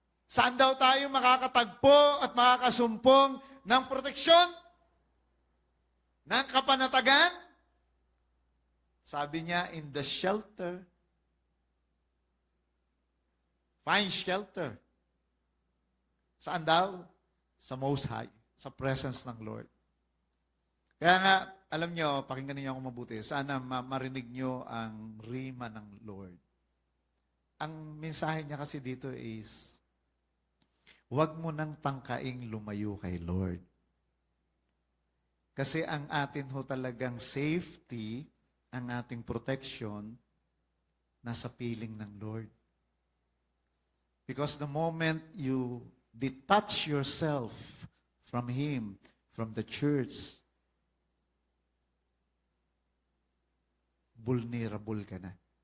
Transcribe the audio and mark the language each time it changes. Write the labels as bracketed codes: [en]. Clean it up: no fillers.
[tl] Saan daw tayo makakatagpo at makakasumpong ng proteksyon? Ng kapanatagan? Sabi niya, [en] in the shelter. Find shelter. [tl] Saan daw? Sa Most High. Sa presence ng Lord. Kaya nga, alam nyo, pakinggan niyo ako mabuti. Sana marinig nyo ang rima ng Lord. Ang mensahe niya kasi dito is, huwag mo nang tangkaing lumayo kay Lord. Kasi ang atin ho talagang safety, ang ating protection, nasa piling ng Lord. [en] Because the moment you detach yourself from Him, from the church, vulnerable [tl] ka na.